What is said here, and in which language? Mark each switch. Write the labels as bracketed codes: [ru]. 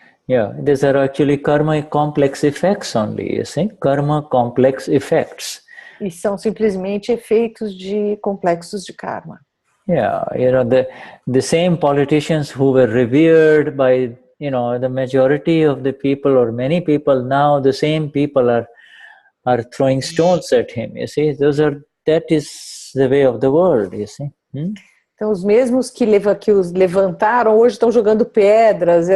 [en] Yeah, these are actually karma complex effects only, you see? Karma complex effects. [pt] E são simplesmente efeitos complexos de karma. [en] Yeah, the same politicians who were revered by, the majority of the people or many people, now the same people are throwing stones at him, you see? That is the way of the world, you see? [pt] Então, os mesmos que os levantaram hoje estão jogando pedras.